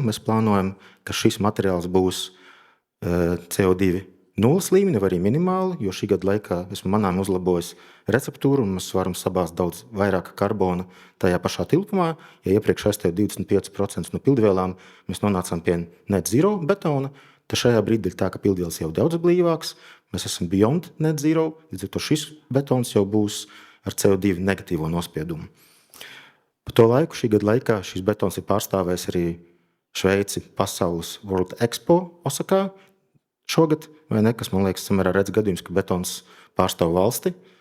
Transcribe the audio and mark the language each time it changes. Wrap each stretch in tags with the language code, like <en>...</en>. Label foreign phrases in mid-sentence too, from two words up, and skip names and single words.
<lv>Mēs plānojam, ka šis materiāls būs CO2 nulles līmeni vai arī minimāli, jo šī gada laikā esmu manām uzlabojis receptūru un mēs varam sabāzt daudz vairāk karbona tajā pašā tilpumā. Ja iepriekš aizstāja 25% no pildvielām, mēs nonācām pie</lv> <en>net zero</en> <lv>betona, tad šajā brīdī ir tā, ka pildvielas jau daudz blīvāks, mēs esam</lv> <en>beyond net zero,</en> <lv>līdz ar to šis betons jau būs ar CO2 negatīvo nospiedumu. Pa to laiku, šī gada laikā, šis betons ir pārstāvējis arī Šveici pasaules World Expo Osakā, šogad, vai ne, kas man liekas samērā redz gadījums, ka betons pārstāv valsti.</lv>